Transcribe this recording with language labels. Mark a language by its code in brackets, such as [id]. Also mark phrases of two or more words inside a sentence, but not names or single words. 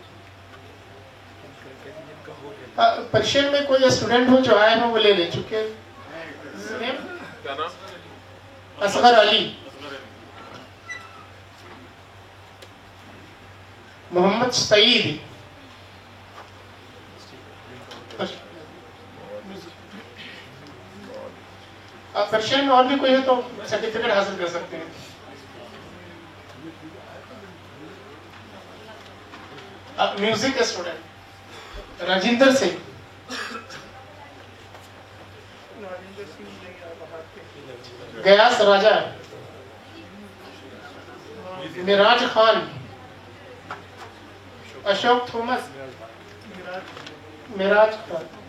[ur] پرشین میں کوئی اسٹوڈنٹ ہو جو آئے ہوں وہ لے لیں, چونکہ اصغر علی, محمد سعید, پرشین میں اور بھی کوئی ہے تو سرٹیفکیٹ حاصل کر سکتے ہیں. [en] music student [ur] راجندر سنگھ, گیاس راجہ, مراج خان, اشوک تھومس, مراج خان,